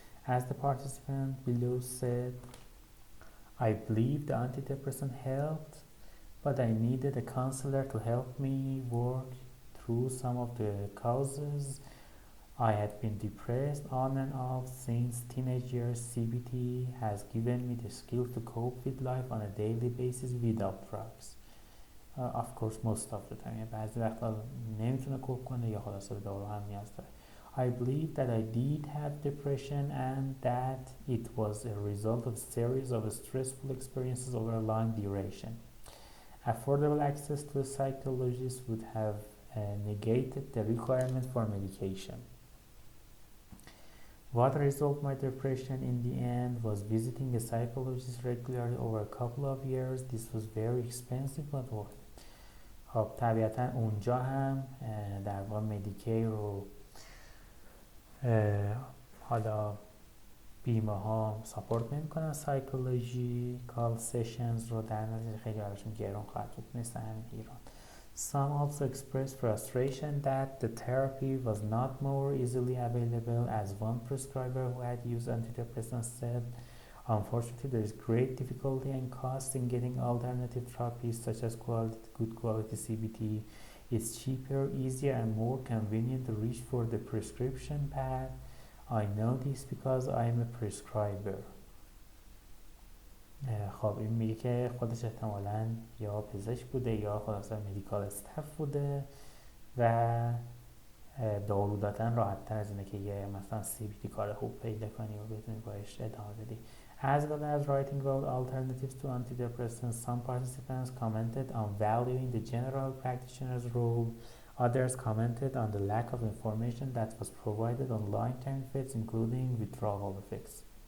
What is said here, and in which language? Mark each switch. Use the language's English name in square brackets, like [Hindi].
[English] As the participant below said, I believe the antidepressant helped, but I needed a counselor to help me work through some of the causes. I had been depressed on and off since teenage years. CBT has given me the skills to cope with life on a daily basis without drugs. Of course, most of the time. [Persian] بعضی وقتا نمیتونه کوپ کنه یا خلاصه به دارو هم نیاز داره. [English] I believe that I did have depression and that it was a result of a series of stressful experiences over a long duration. Affordable access to a psychologist would have negated the requirement for medication. What resolved my depression in the end was visiting a psychologist regularly over a couple of years. This was very expensive but worth it. [Persian] خب طبیعتا اونجا هم در واقع مدیکی رو حالا بیمه ها ساپورت نمیکنن سایکولوژیکال سشنز رو، در نتیجه خیلی براشون گرون خواهد بود مثل همین ایران. [English] Some also expressed frustration that the therapy was not more easily available, as one prescriber who had used antidepressants said, unfortunately there is great difficulty and cost in getting alternative therapies such as good quality CBT. It's cheaper, easier and more convenient to reach for the prescription pad. I know this because I am a prescriber. [Persian] خب این میگه که خودش احتمالاً یا پزشک بوده یا خلاصه مدیکال استاف بوده و دارو دادن راحت تر از اینه که یه مثلا CBT کار خوب پیدا کنی و بتونی باش ادامه بدی. [English] As well as writing about alternatives to antidepressants, some participants commented on valuing the general practitioner's role. Others commented on the lack of information that was provided on long-term effects, including withdrawal effects.